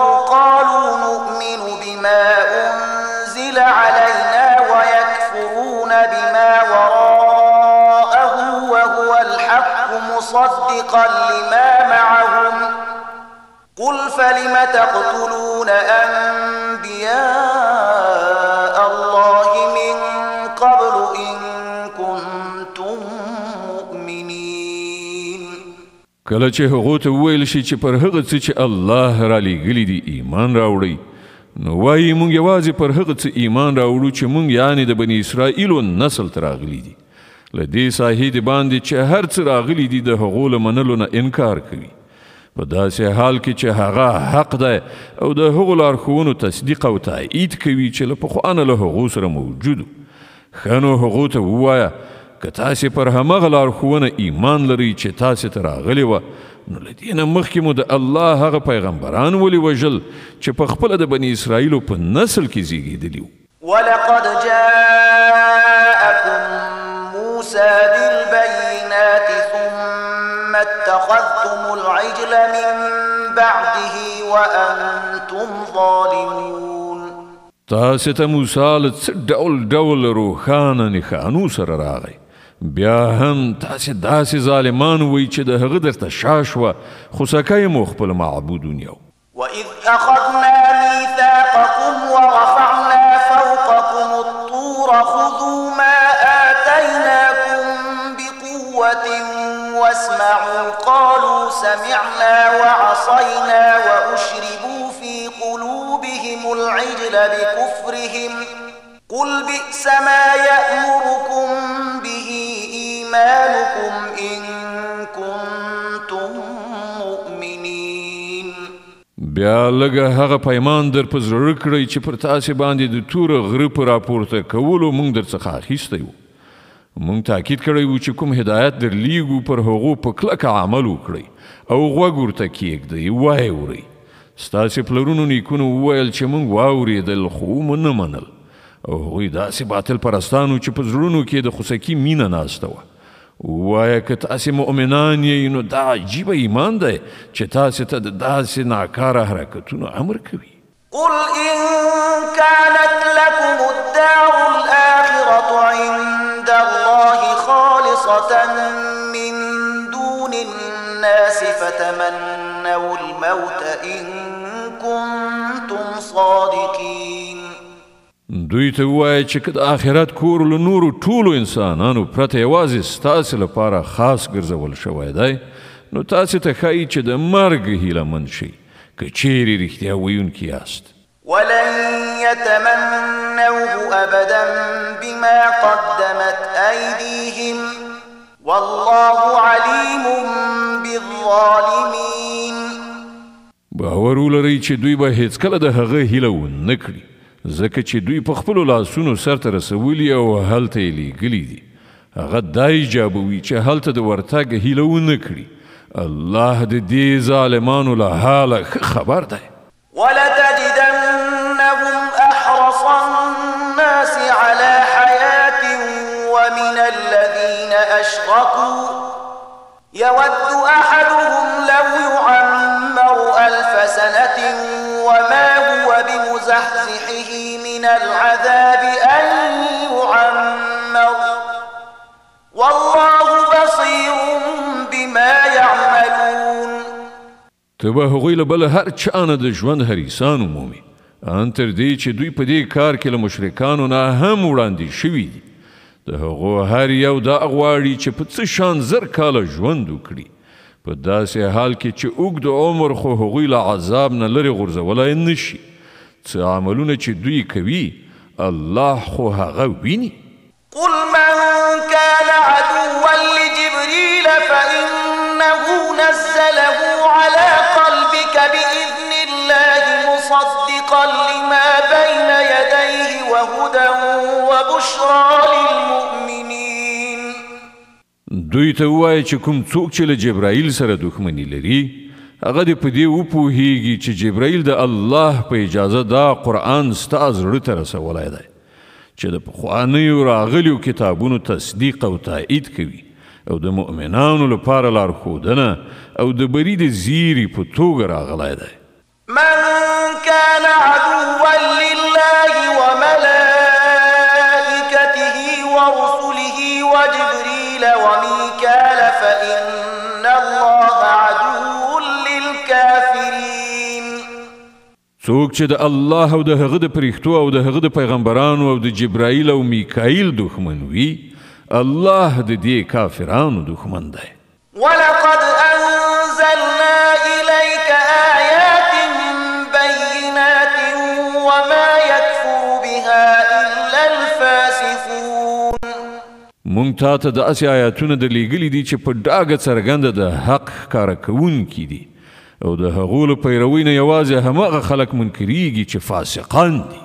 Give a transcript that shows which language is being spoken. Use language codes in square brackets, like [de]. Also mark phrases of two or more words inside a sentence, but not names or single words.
[ar] قالوا نؤمن بما أنزل علينا ويكفرون بما وراءه وهو الحق مصدقا لما معهم قل فلم تقتلون أنبياء الله من قبل إن كنتم مؤمنين. [ps] کله چې هغو ته وویل شي چې پر هغه څه چې الله را لیږلي دي ایمان راوړئ، نو وایي موږ یوازې پر هغه څه ایمان راوړو چې موږ یعنې د بني اسرائیلو نسل ته راغلي دي. له دې ساحې د باندې چې هر څه راغلي دي د هغو له منلو نه انکار کوي، په داسې حال کې چې هغه حق دی او د هغو لارښوونو تصدیق او تایید کوي چې له پخوا نه له هغو سره موجود. ښه نو هغو ته ووایه که تاسې پر همغه لارښوونه ایمان لرئ چې تاسې ته راغلې وه، نو له دې نه مخکې مو د الله هغه پیغمبران ولې وژل چې په خپله د بني اسرائیلو په نسل کې زیږېدلي وو. [ar] ولقد جاءكم موسى بالبينات ثم اتخذتم العجل من بعده وأنتم ظالمون. [ps] تاسې ته موسی له څه ډول روښانه نښانو سره راغی، بیا هم تاسې داسې ظالمان وئ چې د هغه درته شا شوه، خو سکی مو خپل معبود ونیو. [ar] وإذ أخذنا ميثاقكم ورفعنا فوقكم الطور خذوا ما آتيناكم بقوة واسمعوا قالوا سمعنا وعصينا وأشربوا في قلوبهم العجل بكفرهم قل بئس ما يأمركم به إيمانكم إن كنتم مؤمنين. [ps] بیا لږه هغه پیمان در په زړه کړئ چې پر تاسې باندې د توره غره په راپورته کولو موږ درڅخه اخیستی وو. موږ تاکید کړی وو چې کوم هدایت درلیږو پر هغو په کلکه عمل وکړئ او غوږ ورته کیږدئ، وایې اورئ. ستاسې پلرونو نیکونو وویل چې موږ واورېدل خو مو نه منل، او هغوی داسې باطل پرستانو چې په زړونو کې د خوسکي مینه ناسته وه. وایه که تاسې مؤمنان یئ نو دا عجیبه ایمان دی چې تاسې ته د داسې ناکاره حرکتونو امر کوي. [ar] قل إن كانت لكم الدار الآخرة عند الله خالصة من دون الناس فتمنوا الموت إن كنتم صادقين. [ps] دوی ته ووایه چې که د آخرت کور له نورو ټولو انسانانو پرته یوازې ستاسې لپاره خاص ګرځول شوی دی، نو تاسې ته ښایي چې د مرګ هیله مند شئ که چیرې رښتیا ویونکي یاست. [ar] ولن يتمنوه أبدا بما قدمت أيديهم والله عليم بالظالمين. [ps] باور ولرئ چې دوی به هیڅکله د هغه هیله ونه کړي، ځکه چې دوی په خپلو لاسونو سرته رسولي او هلته یې لیږلي دي. هغه دا ایجابوي چې هلته د ورتګ هیله ونه کړي. الله د دې ظالمانو له حاله ښه خبر دی. [ar] ولتجدنهم أحرص الناس على حياة ومن الذين أشركوا يود أحدهم لو يعمر 1000 سنة وما هو بمزحزحه من العذاب أن يعمر والله بصير بما يعملون. [ps] ته به هغوی له بله هر چا نه د ژوند حریصان ومومي، ان تر دې چې دوی په دې کار کې له مشرکانو نه هم وړاندې شوي دي. د هغو هر یو دا غواړي چې په څه شان 1000 کاله ژوند وکړي، په داسې حال کې چې اوږد عمر خو هغوی له عذاب نه لرې غورځولی نه شي. څه عملونه چې دوی کوي الله خو هغه ویني. [ar] قل من كان عدوا لجبريل فإنه نزله على قلبك بإذن الله مصدقا لما بين يديه وهدى وبشرى للمؤمنين. [ps] دوی ته ووایه چې کوم څوک چې له جبرائیل سره دښمني لري، هغه دې په دې وپوهیږي چې جبرائیل د الله په اجازه دا قرآن ستا زړه ته رسولی دی چې د پخوانیو راغلیو کتابونو تصدیق او تایید کوي او د مؤمنانو لپاره لارښودنه او د بري د زیري په توګه راغلی دی. [ar] من كان عدوا لله وملائكته ورسله وجبريل وميكال فإن الله عدو للكافرين. [ps] څوک چې د الله او د هغه د پرښتو او د هغه د پیغمبرانو او د جبرائیل او میکائیل دښمن وي، الله د دې کافرانو دښمن دی. [ar] ولقد أنزلنا إليك آيات بينات وما يكفر بها إلا الفاسقون. [ps] مونږ تاته داسې آیاتونه درلیږلي دي چې په ډاګه څرګنده د حق ښکاره کوونکي دي او د هغو له پیروۍ نه یوازې هماغه خلک منکریږي چې فاسقان دي.